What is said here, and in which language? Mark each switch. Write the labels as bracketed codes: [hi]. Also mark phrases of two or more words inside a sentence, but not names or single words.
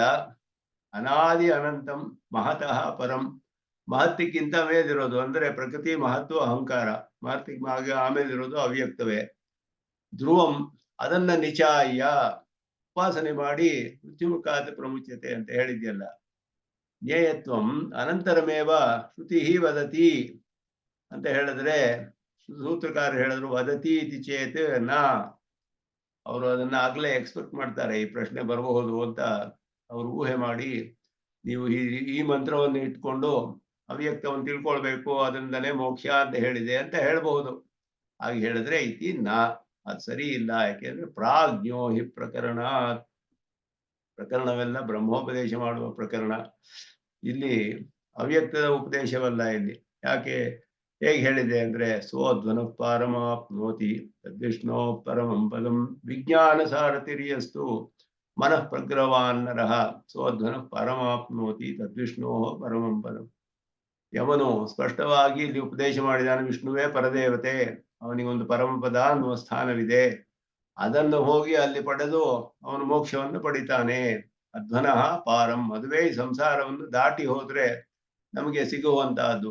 [sa] ಅನಾದಿ ಅನಂತಂ ಮಹತಃ ಪರಂ, [kn] ಮಹತ್ತಿಕ್ಕಿಂತ ಮೇಲಿರೋದು ಅಂದ್ರೆ ಪ್ರಕೃತಿ ಮಹತ್ವ ಅಹಂಕಾರ, ಮಹತ್ತಿಗೆ ಆಮೇಲಿರೋದು ಅವ್ಯಕ್ತವೇ. ಧ್ರುವಂ ಅದನ್ನ ನಿಚಾಯ ಉಪಾಸನೆ ಮಾಡಿ [sa] ಮೃತ್ಯುಮುಖಾತ್ ಪ್ರಮುಚ್ಯತೆ [kn] ಅಂತ ಹೇಳಿದ್ಯಲ್ಲ. [sa] ಜ್ಞೇಯತ್ವಂ ಅನಂತರಮೇವ ಶ್ರುತಿ ವದತಿ [kn] ಅಂತ ಹೇಳಿದ್ರೆ, ಸೂತ್ರಕಾರ ಹೇಳಿದ್ರು [sa] ವದತಿ ಇತಿ ಚೇತ್ ನ. [kn] ಅವರು ಅದನ್ನ ಆಗ್ಲೇ ಎಕ್ಸ್ಪೆಕ್ಟ್ ಮಾಡ್ತಾರೆ, ಈ ಪ್ರಶ್ನೆ ಬರಬಹುದು ಅಂತ ಅವರು ಊಹೆ ಮಾಡಿ, ನೀವು ಈ ಮಂತ್ರವನ್ನು ಇಟ್ಕೊಂಡು ಅವ್ಯಕ್ತವನ್ನು ತಿಳ್ಕೊಳ್ಬೇಕು, ಅದರಿಂದಲೇ ಮೋಕ್ಷ ಅಂತ ಹೇಳಿದೆ ಅಂತ ಹೇಳ್ಬಹುದು. ಹಾಗೆ ಹೇಳಿದ್ರೆ [sa] ಇತಿ ನ, [kn] ಅದು ಸರಿ ಇಲ್ಲ. ಯಾಕೆಂದ್ರೆ [sa] ಪ್ರಾಜ್ಞೋ ಹಿ ಪ್ರಕರಣ, [kn] ಪ್ರಕರಣವೆಲ್ಲ ಬ್ರಹ್ಮೋಪದೇಶ ಮಾಡುವ ಪ್ರಕರಣ, ಇಲ್ಲಿ ಅವ್ಯಕ್ತದ ಉಪದೇಶವಲ್ಲ ಇಲ್ಲಿ. ಯಾಕೆ ಹೇಗೆ ಹೇಳಿದೆ ಅಂದ್ರೆ [sa] ಸೋಧ್ವನ ಪಾರಮಾಪ್ನೋತಿ ತದ್ವಿಷ್ಣೋ ಪರಮಂ ಪದಂ ವಿಜ್ಞಾನ ಸಾರಥಿರಿಯಸ್ತು ಮನಃ ಪ್ರಗ್ರವಾನ್ ನರಃ ಸೋಧ್ವನ ಪರಮಾಪ್ನೋತಿ ತದ್ವಿಷ್ಣೋ ಪರಮಂ ಪದಂ. [kn] ಯಮನು ಸ್ಪಷ್ಟವಾಗಿ ಇಲ್ಲಿ ಉಪದೇಶ ಮಾಡಿದಾನೆ, ವಿಷ್ಣುವೇ ಪರದೇವತೆ, ಅವನಿಗೊಂದು ಪರಮಪದ ಅನ್ನುವ ಸ್ಥಾನವಿದೆ, ಅದನ್ನು ಹೋಗಿ ಅಲ್ಲಿ ಪಡೆದು ಅವನು ಮೋಕ್ಷವನ್ನು ಪಡಿತಾನೆ. [sa] ಅಧ್ವನಃ ಪಾರಂ, [kn] ಅದುವೇ ಈ ಸಂಸಾರವನ್ನು ದಾಟಿ ಹೋದ್ರೆ ನಮಗೆ ಸಿಗುವಂತಹದ್ದು.